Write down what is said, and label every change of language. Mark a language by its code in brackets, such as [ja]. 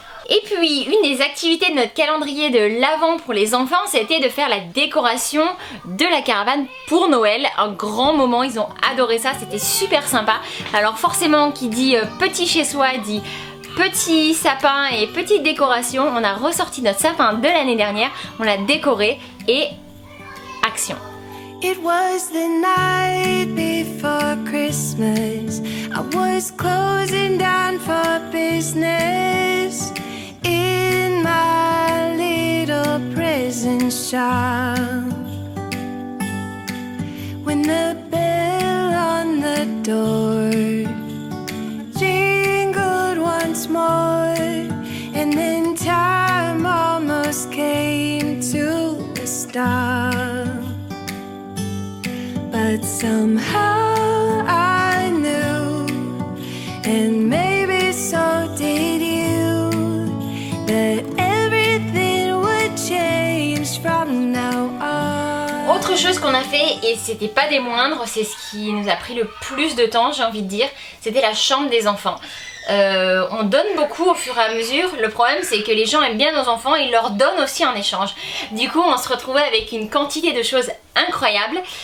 [fr] Et puis, une des activités de notre calendrier de l'Avent pour les enfants, c'était de faire la décoration de la caravane pour Noël. Un grand moment, ils ont adoré ça, c'était super sympa. Alors forcément, qui dit petit chez soi, dit petit sapin et petite décoration. On a ressorti notre sapin de l'année dernière, on l'a décoré et action. [en] It was the night before Christmas. I was closing down for business in my little prison shop. When the bell on the door jingled once more, and then time almost came to a stop. But somehow I knew, and maybe so did you, that everything would change from now on. [fr] Autre chose qu'on a fait, et c'était pas des moindres, c'est ce qui nous a pris le plus de temps, j'ai envie de dire, c'était la chambre des enfants. On donne beaucoup au fur et à mesure. Le problème, c'est que les gens aiment bien nos enfants et ils leur donnent aussi en échange. Du coup, on se retrouvait avec une quantité de choses incroyables.